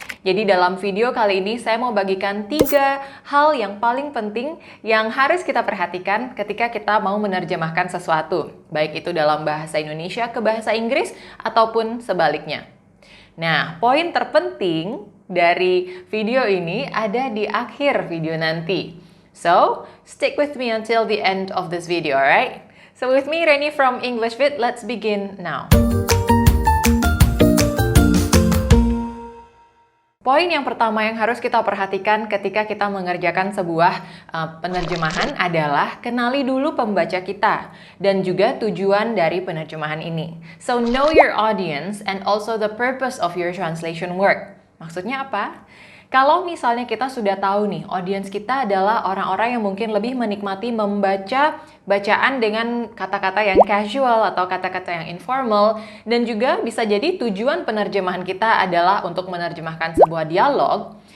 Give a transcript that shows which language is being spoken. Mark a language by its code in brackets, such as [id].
[id] Jadi dalam video kali ini saya mau bagikan 3 hal yang paling penting yang harus kita perhatikan ketika kita mau menerjemahkan sesuatu, baik itu dalam bahasa Indonesia ke bahasa Inggris ataupun sebaliknya. Nah, poin terpenting dari video ini ada di akhir video nanti. [en] So, stick with me until the end of this video, alright? So with me, Reni from EnglishVid, let's begin now. [id] Poin yang pertama yang harus kita perhatikan ketika kita mengerjakan sebuah penerjemahan adalah kenali dulu pembaca kita dan juga tujuan dari penerjemahan ini. [en] So know your audience and also the purpose of your translation work. [id] Maksudnya apa? Kalau misalnya kita sudah tahu nih, audiens kita adalah orang-orang yang mungkin lebih menikmati membaca bacaan dengan kata-kata yang casual atau kata-kata yang informal, dan juga bisa jadi tujuan penerjemahan kita adalah untuk menerjemahkan sebuah dialog.